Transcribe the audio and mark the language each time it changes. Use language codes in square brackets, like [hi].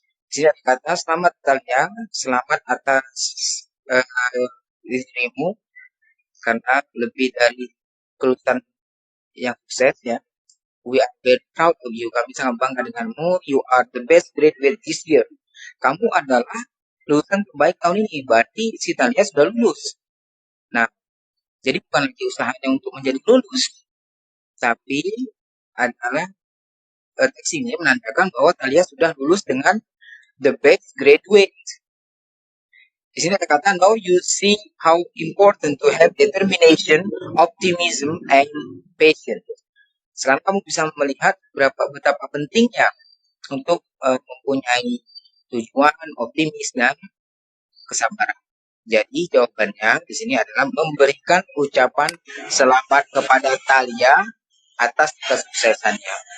[id] Di sini ada kata selamat Talia, selamat atas dirimu karena lebih dari kelulusan yang sukses, ya. [en] We are very proud of you. [id] Kami sangat bangga denganmu. [en] You are the best graduate this year. [id] Kamu adalah lulusan terbaik tahun ini. Berarti si Talia sudah lulus. Nah, jadi bukan lagi usahanya untuk menjadi lulus, tapi adalah teks ini menandakan bahwa Talia sudah lulus dengan [en] the best graduate. [id] Di sini ada kata, [en] now you see how important to have determination, optimism, and patience. [id] Sekarang kamu bisa melihat betapa pentingnya untuk mempunyai tujuan, optimis, dan kesabaran. Jadi jawabannya di sini adalah memberikan ucapan selamat kepada Talia atas kesuksesannya.